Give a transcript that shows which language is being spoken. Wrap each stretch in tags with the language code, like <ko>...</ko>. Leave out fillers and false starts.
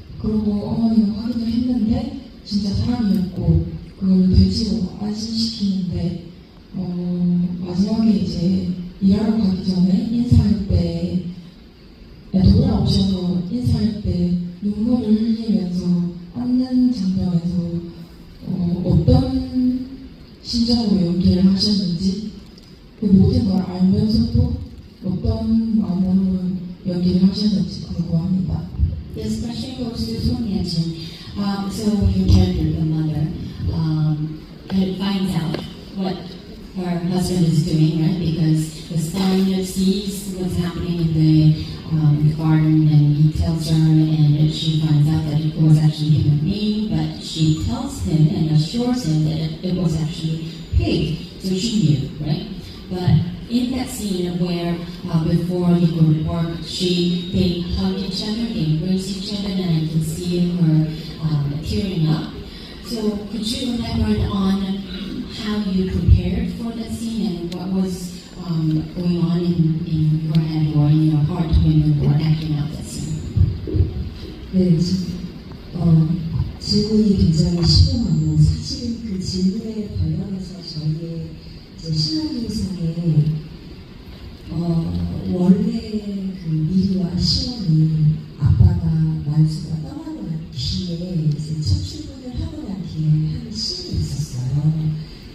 <ko>그리고 어머니가 확인을 했는데 진짜 사람이었고 그걸 돼지로 안심시키는데 마지막에 이제 일하러 가기 전에 인사할 때 돌아오셔서 인사할 때 눈물을 흘리면서 앉는 장면에서 어떤 심정으로 연기를 하셨는지 그 모든 걸 알면서도 어떤 마음으로 연기를 하셨는지 궁금합니다.</ko> <en>This question goes to Son Ye-jin. So your character, the mother, kind of finds out what her husband is doing, right? Because the son sees what's happening in the garden, and he tells her, and she finds out that it was actually human being, but she tells him and assures him that it was actually pig, so she knew, right? But in that scene where before he go to work, they hug each other, they embrace each other, and I can see her tearing up. So could you elaborate on how you prepared for that scene and what was going on in your head or in your heart when you were acting out that scene?</en> <ko>네, 질문이 굉장히 심오하고 사실은 그 질문에 관련해서 저희의 시나리오상에 원래 그 미리와 시원이 아빠가 만수가 떠나고 난 뒤에 이제 첫 출근을 하고 난 뒤에 하는 씬이 있었어요.</ko>